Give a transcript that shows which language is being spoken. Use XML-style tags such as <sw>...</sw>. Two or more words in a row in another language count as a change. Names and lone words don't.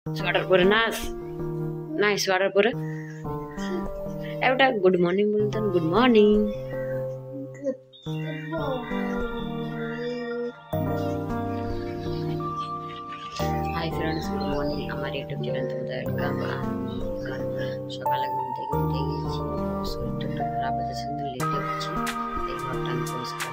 <ne>स्वेटर परे नाच नाइ स्वेटर परे एउटा</ne> <en>good morning</en> <ne>बोल्नु त</ne> <en>good morning Hi friends good morning</en> <bn>আমার</bn> <en>YouTube channel</en> <bn>তোমাদের ওয়েলকাম সকালে ঘুম থেকে উঠে গেছি শরীরটা একটু খারাপ আছে শুধু লেটে উঠছি এই ঘরটা আমি পরিষ্কার</bn>